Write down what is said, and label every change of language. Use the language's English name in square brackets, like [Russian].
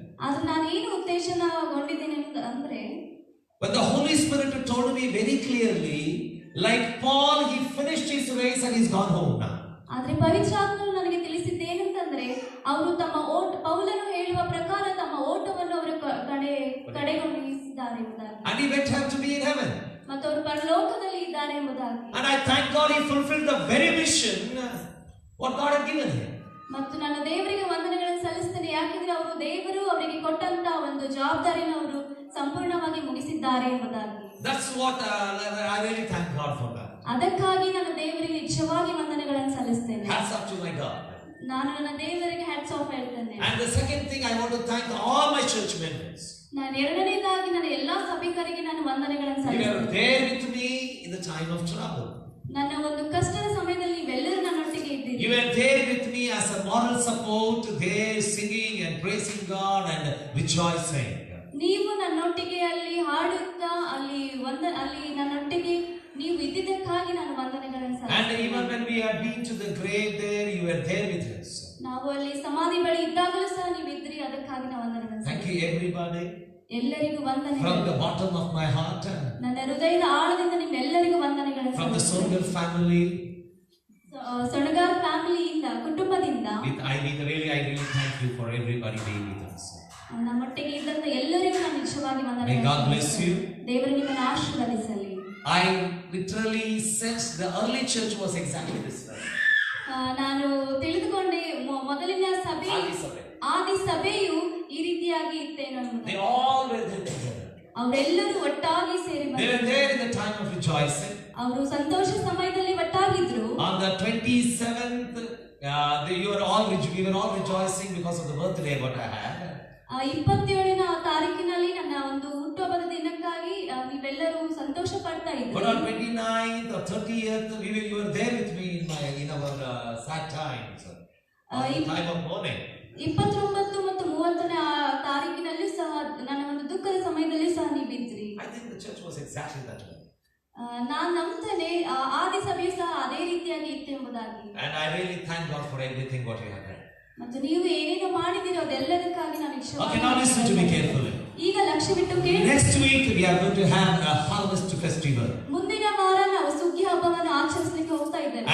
[Kannada] ಆದ್ರೆ ನಾನು ಏನು ಉತ್ತೇಜನಗೊಂಡಿದ್ದೇನೆ ಅಂದ್ರೆ, [English] but the Holy Spirit told me very clearly, like Paul, he finished his race and he's gone home now. [Kannada] ಆದ್ರೆ ಪವಿತ್ರಾತ್ಮನು ನನಗೆ ತಿಳಿಸಿದ್ದೇನೆಂತಂದ್ರೆ, ಅವರು ಪೌಲನು ಹೇಳುವ ಪ್ರಕಾರ ತಮ್ಮ ಓಟವನ್ನು ಅವರು ಕಡೆಗಣಿಸಿದ್ದಾರೆ ಎಂಬುದಾಗಿ. [English] And he went to be in heaven. [Kannada] ಮತ್ತು ಅವರು ಪರಲೋಕದಲ್ಲಿ ಇದ್ದಾರೆ ಎಂಬುದಾಗಿ. [English] And I thank God he fulfilled the very mission what God had given him. [Kannada] ಮತ್ತು ನನ್ನ ದೇವರಿಗೆ ವಂದನೆಗಳನ್ನು ಸಲ್ಲಿಸುತ್ತೇನೆ, ಯಾಕೆಂದ್ರೆ ಅವರು ದೇವರು ಅವರಿಗೆ ಕೊಟ್ಟಂತ ಒಂದು ಜವಾಬ್ದಾರಿಯನ್ನು ಅವರು ಸಂಪೂರ್ಣವಾಗಿ ಮುಗಿಸಿದ್ದಾರೆ ಎಂಬುದಾಗಿ. [English] That's what I really thank God for that. [Kannada] ಅದಕ್ಕಾಗಿ ನಾನು ದೇವರಿಗೆ ನಿಜವಾಗಿ ವಂದನೆಗಳನ್ನು ಸಲ್ಲಿಸುತ್ತೇನೆ. [English] Hats off to my God. [Kannada] ನಾನು ನನ್ನ ದೇವರಿಗೆ [English] hats off [Kannada] ಹೇಳ್ತೇನೆ. [English] And the second thing, I want to thank all my church members. [Kannada] ನಾನು ಎರಡನೇದಾಗಿ ನನ್ನ ಎಲ್ಲಾ ಸಭಿಕರಿಗೆ ನಾನು ವಂದನೆಗಳನ್ನು ಸಲ್ಲಿಸುತ್ತೇನೆ. [English] You were there with me in the time of trouble. [Kannada] ನನ್ನ ಒಂದು ಕಷ್ಟದ ಸಮಯದಲ್ಲಿ ನೀವೆಲ್ಲರೂ ನನ್ನೊಟ್ಟಿಗೆ ಇದ್ದೀರಿ. [English] You were there with me as a moral support, there singing and praising God and rejoicing. [Kannada] ನೀವು ನನ್ನೊಟ್ಟಿಗೆ ಅಲ್ಲಿ ಹಾಡುತ್ತಾ ಅಲ್ಲಿ ನನ್ನೊಟ್ಟಿಗೆ ನೀವು ಇದ್ದಿದ್ದಕ್ಕಾಗಿ ನಾನು ವಂದನೆಗಳನ್ನು ಸಲ್ಲಿಸುತ್ತೇನೆ. [English] And even when we had been to the grave there, you were there with us. [Kannada] ನಾವು ಅಲ್ಲಿ ಸಮಾಧಿ ಬಳಿ ಇದ್ದಾಗಲೂ ಸಹ ನೀವು ಇದ್ರಿ, ಅದಕ್ಕಾಗಿ ನಾನು ವಂದನೆಗಳನ್ನು [English] Thank you everybody. [Kannada] ಎಲ್ಲರಿಗೂ ವಂದನೆಗಳು. [English] From the bottom of my heart. [Kannada] ನನ್ನ ಹೃದಯದ ಆಳದಿಂದ ನಿಮ್ಮೆಲ್ಲರಿಗೂ ವಂದನೆಗಳನ್ನು. [English] From the Songal family. [Kannada] ಸೊಣಗಾರ್ ಫ್ಯಾಮಿಲಿಯಿಂದ, ಕುಟುಂಬದಿಂದ. [English] I really thank you for everybody being with us. [Kannada] ನಮ್ಮೊಟ್ಟಿಗೆ ಇದ್ದಂತ ಎಲ್ಲರಿಗೂ ನಾನು ನಿಜವಾಗಿ ವಂದನೆಗಳನ್ನು. [English] May God bless you. [Kannada] ದೇವರು ನಿಮ್ಮನ್ನು ಆಶೀರ್ವದಿಸಲಿ. [English] I literally sensed the early church was exactly this way. [Kannada] ನಾನು ತಿಳಿದುಕೊಂಡೆ ಮೊದಲಿನ ಸಭೆ, ಆದಿ ಸಭೆಯು ಈ ರೀತಿಯಾಗಿ ಇತ್ತೇನೋ. [English] They all were there together. [Kannada] ಅವರೆಲ್ಲರೂ ಒಟ್ಟಾಗಿ ಸೇರಿ ಬಂದರು. [English] They were there in the time of rejoicing. [Kannada] ಅವರು ಸಂತೋಷ ಸಮಯದಲ್ಲಿ ಒಟ್ಟಾಗಿದ್ರು. [English] On the 27th, we were all rejoicing because of the birthday what I had. [Kannada] 27ನೇ ತಾರೀಕಿನಲ್ಲಿ ನನ್ನ ಒಂದು ಹುಟ್ಟುಹಬ್ಬದ ದಿನಕ್ಕಾಗಿ ನೀವೆಲ್ಲರೂ ಸಂತೋಷ ಪಡ್ತಾ ಇದ್ರಿ. [English] But on 29th or 30th, you were there with me in our sad times. Time of mourning. [Kannada] 29 ಮತ್ತು 30ನೇ ತಾರೀಕಿನಲ್ಲಿ ಸಹ ನನ್ನ ಒಂದು ದುಃಖದ ಸಮಯದಲ್ಲಿ ಸಹ ನೀವಿದ್ರಿ. [English] I think the church was exactly that way. [Kannada] ನಾನು ನಂಬ್ತೇನೆ ಆದಿ ಸಭೆಯು ಸಹ ಅದೇ ರೀತಿಯಾಗಿ ಇತ್ತು ಎಂಬುದಾಗಿ. [English] And I really thank God for everything what you have done. [Kannada] ಮತ್ತು ನೀವು ಏನೇನು ಮಾಡಿದಿರೋ ಅದೆಲ್ಲದಕ್ಕಾಗಿ ನಾನು [English] Okay, now listen to me carefully. [Kannada] ಈಗ ಲಕ್ಷ್ಯವಿಟ್ಟು ಕೇಳಿ. [English] Next week we are going to have a harvest festival. [Kannada] ಮುಂದಿನ ವಾರ ನಾವು ಸುಗ್ಗಿ ಹಬ್ಬವನ್ನು ಆಚರಿಸಲಿಕ್ಕೆ ಹೋಗ್ತಾ ಇದ್ದೇವೆ.